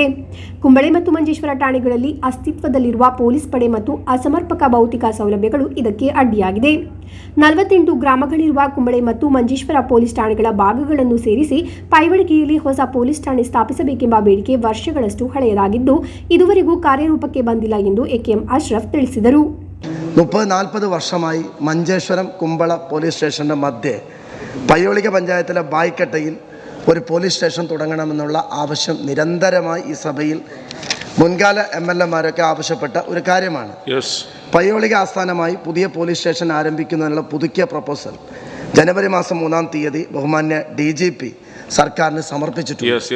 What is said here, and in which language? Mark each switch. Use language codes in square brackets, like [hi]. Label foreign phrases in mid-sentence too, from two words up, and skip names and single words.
[kn] ಕುಂಬಳೆ ಮತ್ತು ಮಂಜೇಶ್ವರ ಠಾಣೆಗಳಲ್ಲಿ ಅಸ್ತಿತ್ವದಲ್ಲಿರುವ ಪೊಲೀಸ್ ಪಡೆ ಮತ್ತು ಅಸಮರ್ಪಕ ಭೌತಿಕ ಸೌಲಭ್ಯಗಳು ಇದಕ್ಕೆ ಅಡ್ಡಿಯಾಗಿದೆ. 48 ಗ್ರಾಮಗಳಿರುವ ಕುಂಬಳೆ ಮತ್ತು ಮಂಜೇಶ್ವರ ಪೊಲೀಸ್ ಠಾಣೆಗಳ ಭಾಗಗಳನ್ನು ಸೇರಿಸಿ ಪೈವಳಿಕೆಯಲ್ಲಿ ಹೊಸ ಪೊಲೀಸ್ ಠಾಣೆ ಸ್ಥಾಪಿಸಬೇಕೆಂಬ ಬೇಡಿಕೆ ವರ್ಷಗಳಷ್ಟು ಹಳೆಯದಾಗಿದ್ದು ഇതുവರೆಗೂ ಕಾರ್ಯರೂಪಕ್ಕೆ ಬಂದಿಲ್ಲ ಎಂದು ಎಕೆಎಂ ಅಶ್ರಫ್ ತಿಳಿಸಿದರು. [ml] 30-40 വർഷമായി മഞ്ചേശ്വരം കുമ്പള പോലീസ് സ്റ്റേഷൻ്റെ മധ്യേ പയ്യോളിക പഞ്ചായത്തിലെ ബായ്ക്കട്ടയിൽ ഒരു പോലീസ് സ്റ്റേഷൻ തുടങ്ങണമെന്നുള്ള ആവശ്യം നിരന്തരമായി ഈ സഭയിൽ മുൻകാല MLA-മാരൊക്കെ ആവശ്യപ്പെട്ട ഒരു കാര്യമാണ്. പയ്യോളിക ആസ്ഥാനമായി പുതിയ പോലീസ് സ്റ്റേഷൻ ആരംഭിക്കുന്നതിനുള്ള പുതുക്കിയ പ്രപ്പോസൽ ജനുവരി മാസം 3-ാം തീയതി ബഹുമാന്യ DGP സർക്കാരിന് സമർപ്പിച്ചിട്ടുണ്ട്.